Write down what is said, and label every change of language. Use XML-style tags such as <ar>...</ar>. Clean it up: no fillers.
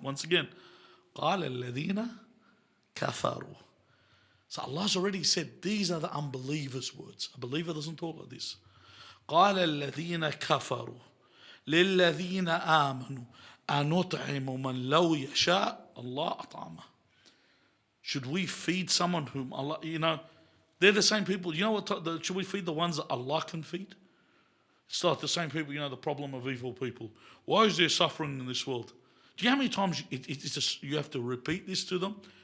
<en>Once again,</en> <ar>قَالَ الَّذِينَ كَفَرُوا.</ar> <en>So Allah's already said these are the unbelievers' words. A believer doesn't talk like this.</en> <ar>قال الذين كفروا للذين آمنوا أنطعم من لو يشاء الله أطعمه.</ar> <en>Should we feed someone whom Allah, they're the same people. You know what? Should we feed the ones that Allah can feed? It's like the same people, the problem of evil people. Why is there suffering in this world? Do you know how many times you have to repeat this to them?</en>